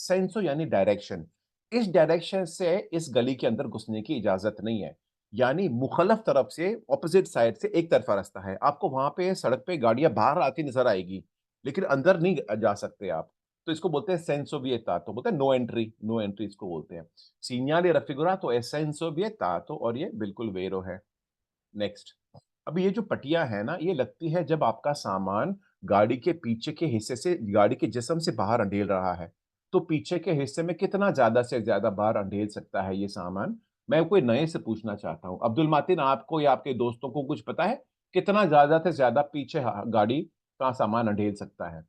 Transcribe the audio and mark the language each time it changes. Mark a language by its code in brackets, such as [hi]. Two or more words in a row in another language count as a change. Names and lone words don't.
[hi] सेंसो यानी डायरेक्शन, इस डायरेक्शन से इस गली के अंदर घुसने की इजाजत नहीं है, यानी मुखलफ तरफ से, [en] opposite side [hi] से एक तरफा रास्ता है। आपको वहां पे सड़क पे गाड़ियां बाहर आती नजर आएगी, लेकिन अंदर नहीं जा सकते आप। तो इसको बोलते हैं [it] senso vietato, [hi] बोलते हैं [en] no entry, no entry [hi] इसको बोलते हैं। [it] सीनियाले raffigurato è senso vietato, [hi] और ये बिल्कुल वेरो है। नेक्स्ट, अब ये जो पट्टियां है ना, ये लगती है जब आपका सामान गाड़ी के पीछे के हिस्से से, गाड़ी के जिस्म से बाहर अंधेल रहा है। तो पीछे के हिस्से में कितना ज्यादा से ज्यादा बाहर अंधेल सकता है ये सामान? मैं कोई नए से पूछना चाहता हूँ, अब्दुल मातिन, आपको या आपके दोस्तों को कुछ पता है कितना ज्यादा से ज्यादा पीछे गाड़ी का सामान अंधेल सकता है?